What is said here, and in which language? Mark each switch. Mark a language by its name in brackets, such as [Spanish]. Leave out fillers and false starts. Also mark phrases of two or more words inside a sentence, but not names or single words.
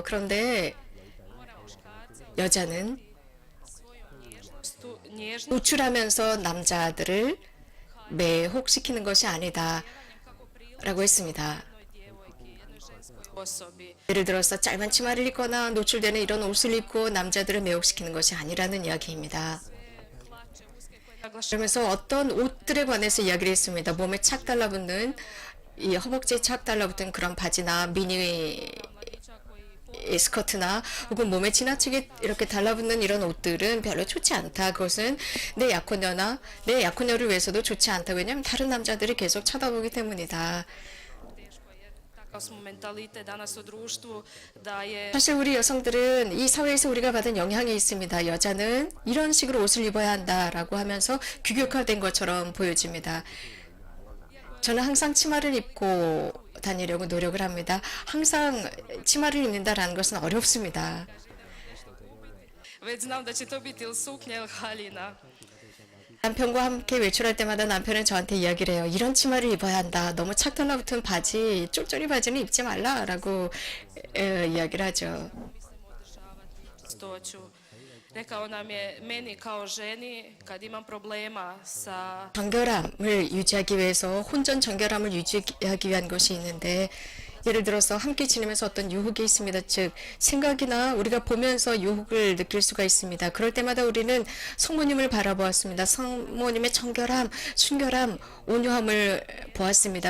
[Korean] 그런데 여자는 [Croatian] nježnost [Korean] 노출하면서 남자들을 매혹시키는 것이 아니다 라고 했습니다. [Croatian] jednoj ženskoj osobi. [Korean] 예를 들어서 짧은 치마를 입거나 노출되는 이런 옷을 입고 남자들을 매혹시키는 것이 아니라는 이야기입니다. [Croatian] Hlače uske koje naglašavaju [Korean] 그러면서 어떤 옷들에 관해서 이야기를 했습니다. 몸에 착 달라붙는 이 허벅지에 착 달라붙은 그런 바지나 미니 이 스커트나 혹은 몸에 지나치게 이렇게 달라붙는 이런 옷들은 별로 좋지 않다. 그것은 내 약혼녀를 위해서도 좋지 않다. 왜냐하면 다른 남자들이 계속 쳐다보기 때문이다. [Croatian] teško jer takav smo mentalitet danas u društvu da je [Korean] 사실 우리 여성들은 이 사회에서 우리가 받은 영향이 있습니다. 여자는 이런 식으로 옷을 입어야 한다라고 하면서 규격화된 것처럼 보여집니다. 저는 항상 치마를 입고 다니려고 노력을 합니다. 항상 치마를 입는다라는 것은 어렵습니다. [Croatian] već znam da će to biti ili suknja ili haljina. [Korean] 남편과 함께 외출할 때마다 남편은 저한테 이야기를 해요. 이런 치마를 입어야 한다. 너무 착 달라붙은 바지, 쫄쫄이 바지는 입지 말라라고 이야기를 하죠. [Croatian] Čistoću. Rekao nam je meni kao ženi kad imam problema sa [Korean] 정결함을 유지하기 위해서 혼전 정결함을 유지하기 위한 것이 있는데 예를 들어서 함께 지내면서 어떤 유혹이 있습니다. 즉 생각이나 우리가 보면서 유혹을 느낄 수가 있습니다. 그럴 때마다 우리는 성모님을 바라보았습니다. 성모님의 정결함, 순결함, 온유함을 보았습니다.